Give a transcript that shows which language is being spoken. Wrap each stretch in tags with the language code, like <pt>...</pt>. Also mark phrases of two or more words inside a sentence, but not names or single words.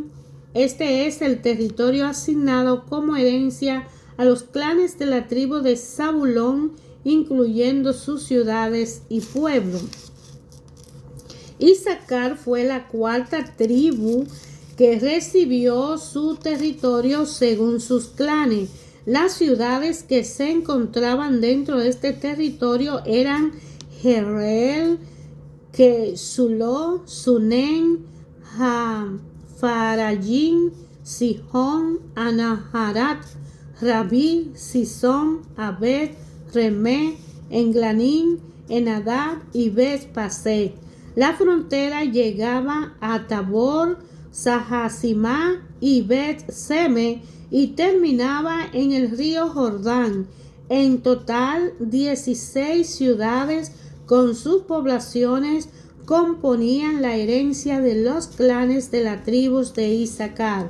<es>Este es el territorio asignado como herencia a los clanes de la tribu de Zabulón, incluyendo sus ciudades y pueblos. Isaacar fue la cuarta tribu que recibió su territorio según sus clanes. Las ciudades que se encontraban dentro de este territorio eran Jereel, Quesuló, Sunem, Farayim, Sihón, Anaharat, Rabí, Sison, Abed, Remé, Englanim, Enadad y Bet-Paset. La frontera llegaba a Tabor, Sahasimá y Bet-Seme y terminaba en el río Jordán. En total, 16 ciudades con sus poblaciones componían la herencia de los clanes de las tribus de Isaacar.</es>